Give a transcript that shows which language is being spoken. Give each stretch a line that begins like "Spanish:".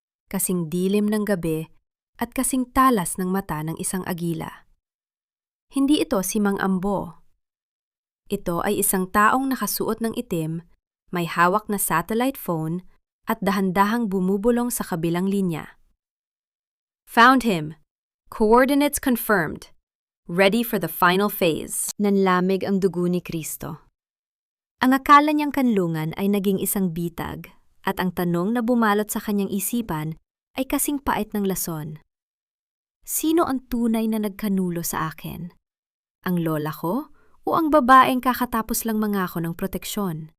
Filipino: Kasing dilim ng gabi at kasing talas ng mata ng isang agila. Hindi ito si Mang Ambo. Ito ay isang taong nakasuot ng itim, may hawak na satellite phone at dahan-dahang bumubulong sa kabilang linya.
English: Found him. Coordinates confirmed. Ready for the final phase.
Filipino: Nanlamig ang dugo ni Kristo. Ang akala niyang kanlungan ay naging isang bitag at ang tanong na bumalot sa kanyang isipan ay kasing pait ng lason. Sino ang tunay na nagkanulo sa akin? Ang lola ko o ang babaeng kakatapos lang mangako ng proteksyon?